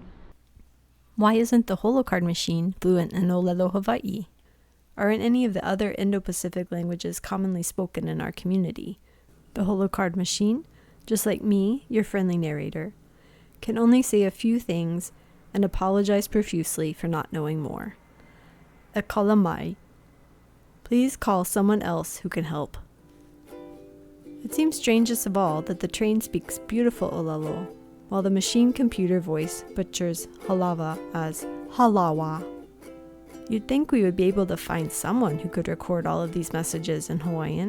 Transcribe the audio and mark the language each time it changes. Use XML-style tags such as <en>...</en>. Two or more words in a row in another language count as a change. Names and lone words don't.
<en>Why isn't the Holocard machine fluent in Olelo Hawaii? Or in any of the other Indo-Pacific languages commonly spoken in our community? The Holocard machine, just like me, your friendly narrator, can only say a few things and apologize profusely for not knowing more.</en> <haw>E kala mai.</haw> <en>Please call someone else who can help. It seems strangest of all that the train speaks beautiful Olelo, while the machine computer voice butchers halawa as halawa. You'd think we would be able to find someone who could record all of these messages in Hawaiian.</en>